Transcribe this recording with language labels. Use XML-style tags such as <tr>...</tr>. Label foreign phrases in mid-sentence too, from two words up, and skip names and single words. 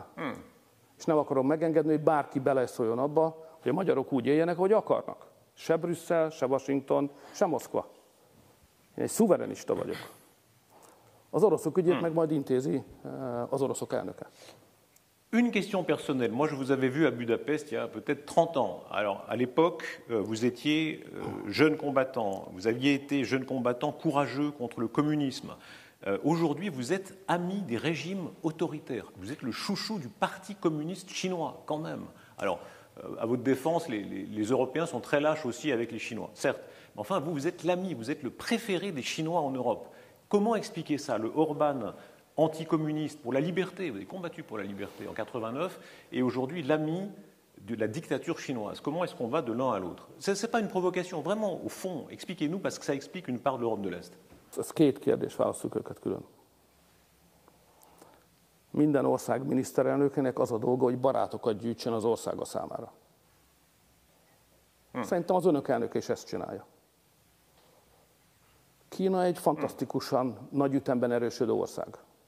<hu>És nem akarom megengedni, hogy bárki beleszóljon abba, hogy a magyarok úgy éljenek, ahogy akarnak. Se Brüsszel, se Washington, se Moszkva. Én egy szuverenista vagyok. Az oroszok ügyét meg majd intézi az oroszok elnöke.</hu> <fr>Une question personnelle. Moi, je vous avais vu à Budapest il y a peut-être 30 ans. Alors, à l'époque, vous étiez jeune combattant. Vous aviez été jeune combattant courageux contre le communisme. Aujourd'hui, vous êtes ami des régimes autoritaires. Vous êtes le chouchou du Parti communiste chinois, quand même. Alors, à votre défense, les Européens sont très lâches aussi avec les Chinois, certes. Mais enfin, vous êtes l'ami, vous êtes le préféré des Chinois en Europe. Comment expliquer ça? Le Orbán anticommuniste pour la liberté, vous avez combattu pour la liberté en 89, et aujourd'hui l'ami de la dictature chinoise. Comment est-ce qu'on va de l'un à l'autre? Ce n'est pas une provocation, vraiment, au fond, expliquez-nous, parce que ça explique une part de l'Europe de l'Est.</fr> <hu>Ez 2 kérdés, válasszuk őket külön. Minden ország miniszterelnökének az a dolga, hogy barátokat gyűjtsön az országa számára. Szerintem az önök elnöke is ezt csinálja. Kína egy fantasztikusan nagy ütemben erősödő ország.</hu>